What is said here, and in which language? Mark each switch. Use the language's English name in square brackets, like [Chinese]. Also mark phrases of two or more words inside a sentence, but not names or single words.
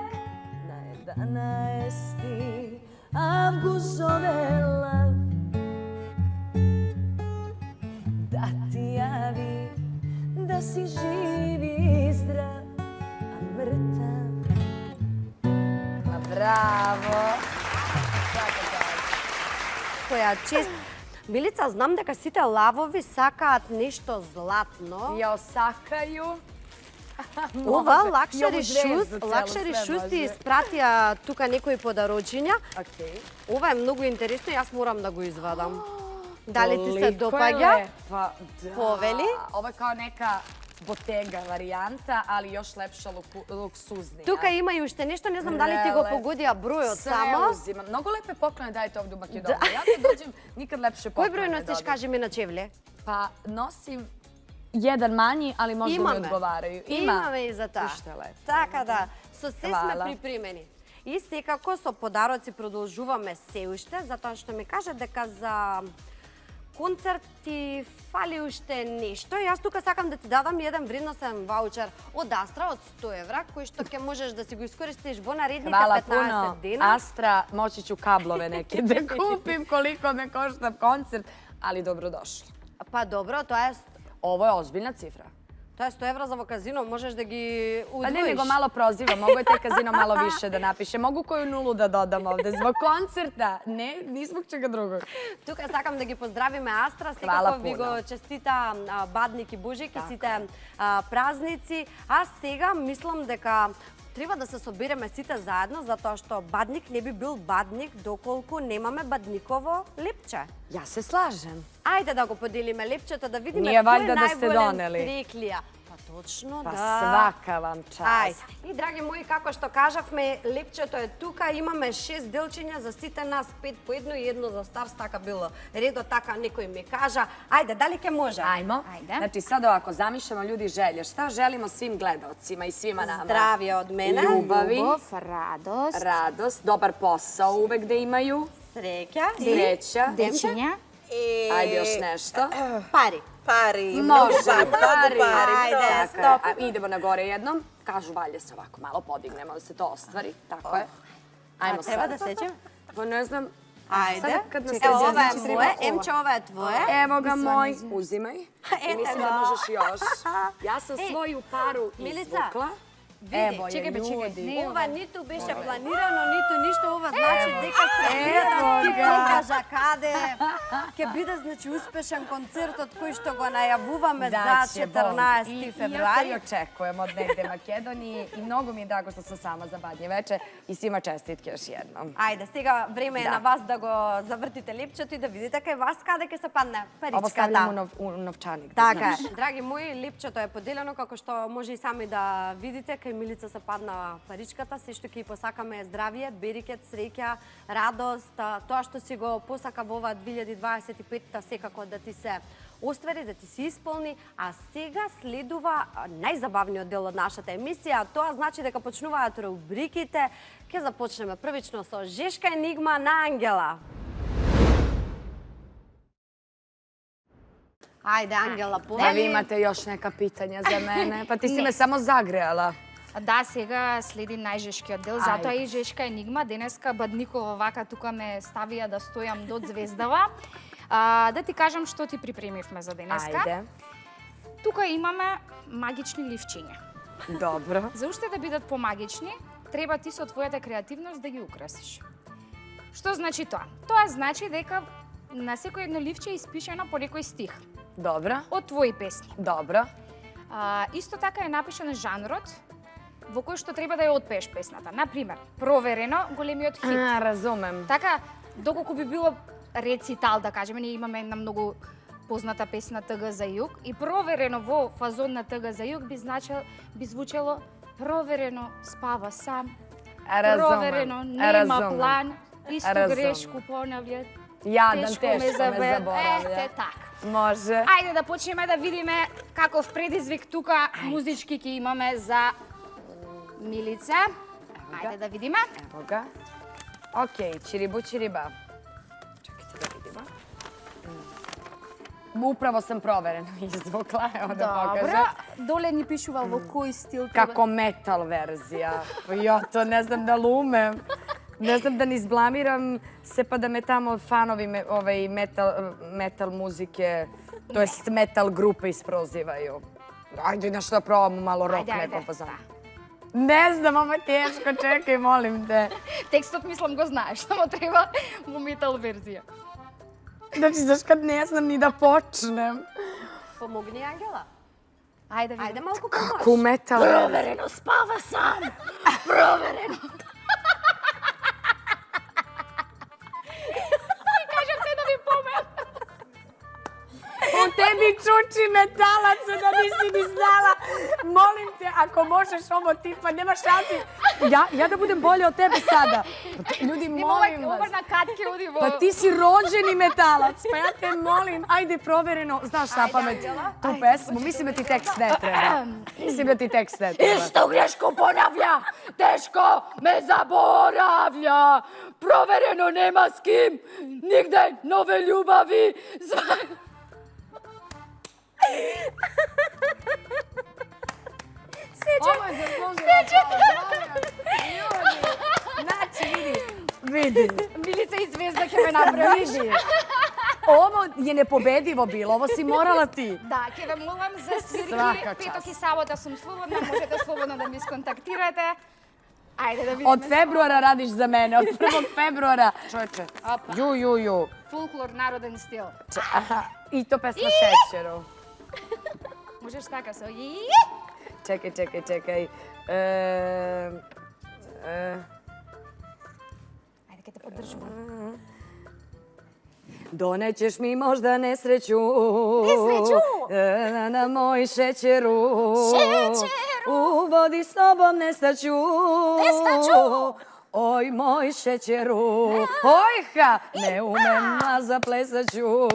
[Serbian] Na 11. avgust zove lav, da ti javi da si živ i zdrav, a mrtav. Bravo! [Macedonian] Која чест. Милица, знам дека сите лавови сакаат нешто златно. [Serbian] Ja osakaju. [Macedonian] Ова Може. лакшери [Serbian] И ову звезду целу, лакшери све шуз ти [Macedonian] може. испратија тука некои подарочиња. Окей. Ова е многу интересно, јас морам да го извадам. Дали ти се [Serbian] Толико е [Macedonian] допаѓа? [Serbian] лепа, да. [Macedonian] Повели? [Serbian] Ovo je kao neka botega varijanta, ali još lepša luksuznija. [Macedonian] Тука има и уште нешто, не знам дали ти го Леле. погодија бројот [Serbian] Sve [Macedonian] само. [Serbian] uzimam. Mnogo lepe poklone dajete ovdje u Makedoniji. Ja kad dođem, nikad lepše [Macedonian] Кој [Serbian] poklone [Macedonian] број [Serbian] ne [Macedonian] носиш, [Serbian] dobijem. [Macedonian] кажи ми на чевле? [Serbian] Pa nosim jedan manji, ali možda mi [Macedonian] Имаме. [Serbian] odgovaraju. [Macedonian] Имаме и за таа. Уште лепо. Така да, со се сме [Serbian] Хвала. [Macedonian] припремени. И секако со подароци продолжуваме се уште, затоа што ми кажа дека за концерт ти фали уште нешто. Јас тука сакам да ти дадам еден вредносен ваучер од Астра од 100 евра, кој што ќе можеш да си го искористиш во наредните [Serbian] Hvala [Macedonian] 15 [Serbian] puno. [Macedonian] дена. [Serbian] Astra, moći ću kablove neke da kupim koliko me košta koncert, ali dobrodošli. [Macedonian] Па добро, тоа [Serbian] Ovo je ozbiljna cifra. [Macedonian] е 100 евра за во казино, можеш да ги [Serbian] Pa [Macedonian] удвоиш. [Serbian] ne, nego malo prozivam. Mogu je taj kazino malo više da napiše. Mogu koju nulu da dodam ovde. Zbog koncerta. Ne, ni zbog čega drugog. [Macedonian] Тука сакам да ги поздравиме Астра, [Serbian] Хвала [Macedonian] секако ви [Serbian] пуно. [Macedonian] го честита Бадник и Божик и сите празници. А сега мислам дека треба да се собереме сите заедно, затоа што Бадник не би бил Бадник доколку немаме Бадниково лепче. [Serbian] Ja se slažem. [Macedonian] Ајде да го поделиме лепчето, да видиме Ние кој валјда е да сте најголем донели. стреклија. Па точно, [Serbian] Pa [Macedonian] да. [Serbian] svaka vam čast. [Macedonian] Ајде. И драги мои, како што кажавме, лепчето е тука, имаме 6 делчиња за сите нас, 5 по едно и едно за Старс, така било редо, така некој ми кажа. Ајде, дали ќе може? [Serbian] Ajmo. Ajde. Znači sad ovako, zamišljamo ljudi želje. Šta želimo svim gledaocima i svima nama? [Macedonian] Здравје од мене. [Serbian] Ljubavi, [Macedonian] Любов, радост, [Serbian] radost, dobar posao uvek da imaju, [Macedonian] Среќа и [Serbian] sreća. [Macedonian] дечиња, [Serbian] Ajde još nešto. [Macedonian] пари. [Serbian] Pari, Može, pari. Ajde, Tako je. stop. A idemo na gore jednom. Kažu valje se ovako malo podignemo da se to ostvari. Tako je. Ajmo [Macedonian] Треба [Serbian] sad. [Macedonian] да сеќам? [Serbian] Pa ne znam. [Macedonian] Ајде. [Serbian] Sada kad nas [Macedonian] Ево, [Serbian] se [Macedonian] ова е [Serbian] znači, [Macedonian] моје, [Serbian] treba [Macedonian] Емче, ова е твое. [Serbian] Evo ga moj, uzimaj. I mislim da možeš još. Ja sam Ej, svoju paru Milica, izvukla. [Macedonian] Види, [Serbian] Evo je, [Macedonian] чекај бе, чекај. [Serbian] ljudi. [Macedonian] Не, ова ниту беше планирано, ниту ништо, ова значи дека се гледа [Serbian] Evo [Macedonian] си [Serbian] ga. [Macedonian] покажа каде ќе биде значи успешен концертот кој што го најавуваме за [Serbian] Da će Bog. [Macedonian] 14. [Serbian] I ja to i [Macedonian] февруари. [Serbian] očekujem od negde Makedoniji i mnogo mi je drago što sam sama za Badnje veče i svima čestitke još jednom. [Macedonian] Ајде, сега време е Да. на вас да го завртите лепчето и да видите кај вас каде ќе се падне [Serbian] Ovo stavljam [Macedonian] паричката. [Serbian] u novčanik. da [Macedonian] Така [Serbian] znaš. [Macedonian] е. Драги мои, лепчето е поделено, како што може и сами да видите, кај Милица се падна паричката, се што ќе ја посакаме е здравје, берикет, среќа, радост, тоа што си го посака во ова 2025-та секако да ти се оствари, да ти се исполни, а сега следува најзабавниот дел од нашата емисија, тоа значи дека почнуваат рубриките. Ќе започнеме првично со Жешка енигма на Ангела. Ајде, Ангела, [Serbian] Da vi [Macedonian] повели. [Serbian] imate još neka pitanja za mene? Pa ti si me samo zagrejala. [Macedonian] Да, сега следи најжешкиот дел, затоа и жешка енигма. Денеска Бадникова вака тука ме ставија да стојам до звездава. Да ти кажам што ти припремивме за денеска. [Serbian] Ajde. [Macedonian] Тука имаме магични ливчиња. [Serbian] Dobro. [Macedonian] За уште да бидат помагични, треба ти со твојата креативност да ги украсиш. Што значи тоа? Тоа значи дека на секој едно ливче е испишено по некој стих [Serbian] Dobro. [Macedonian] од твои песни. [Serbian] Dobro. [Macedonian] Исто така е напишан жанрот во кој што треба да ја отпееш песната. Например, Проверено, големиот хит. [Serbian] A, razumem. [Macedonian] Така, доколку би било рецитал, да кажеме, ние имаме една многу позната песна Тъга за юг и Проверено во фазон на Тъга за юг би звучело [Serbian] Проверено спава сам, Проверено нема план, исто Разумем. грешку понавља, Jadan, тешко ме teško me забе. zaboravlja. [Macedonian] Ете така. [Serbian] Može. [Macedonian] Ајде да почнеме да видиме каков предизвик тука музички ќе имаме за Милица. Ајде да видиме. [Serbian] Evo ga. Ok, čiribu čiriba. Čekajte da vidimo. Upravo sam provereno izvukla, evo da [Macedonian] Добро. [Serbian] pokažem. [Macedonian] Доле ни пишувал во кој стил треба. [Serbian] Kako metal verzija. Ja to ne znam da lumem. Ne znam da ni izblamiram se pa da me tamo fanovi metal muzike, to jest metal grupe isprozivaju. Ajde, nešto da probamo malo rock Ajde, ajde. nekom fazonu. Ne znam, ovo je teško, čekaj, molim te. [Macedonian] Текстот мислам го знаеш, само треба во метал верзија. [Serbian] Znači, znaš kad ne znam ni da počnem. [Macedonian] Помогни, Ангела. Ајде, види. Ајде малку помош. Ку метал. [Serbian] Проверено спава сам. Проверено. И кажам се да ви помел. U tebi čuči metalaca da nisi ni znala. Molim te, ako možeš ovo tipa, nema šansi. Ja da budem bolja od tebe sada. Ljudi, molim [Macedonian] Ова [Serbian] vas. [Macedonian] на катке оди во... [Serbian] Pa ti si rođeni metalac, pa ja te molim, ajde provereno, znaš na pamet tu pesmu, mislim da ti tekst ne treba. Mislim da ti tekst ne treba. Исто грешко понавља, тешко ме заборавља. Проверено нема с ким, нигде нове љубави. Ovo je zaslužila. Znači, vidi. [Macedonian] Милица и Звезда ќе ме направиш. [Serbian] Vidi. Ovo je nepobedivo bilo, ovo si morala ti. [Macedonian] Да, ќе ве молам за свирки, [Serbian] Свака [Macedonian] петок [Serbian] част. [Macedonian] и сабота сум слободна, можете слободно да ми сконтактирате. Ајде да видиме. [Serbian] Od februara radiš za mene, od 1. februara. Čovječe, [Macedonian] Опа. [Serbian] ju. [Macedonian] Фолклор, народен стил. [Serbian] Aha, i to pesma Šećeru. [Macedonian] Можеш така со и... [Serbian] Čekaj. [Macedonian] Ајде ќе те поддржувам. [Serbian] Donećeš mi možda nesreću. Nesreću? Na moj šećeru. Šećeru. U vodi s tobom nestaću. Nestaću. Oj, moj šećeru. Ojha, ne umem, a zaplesaću.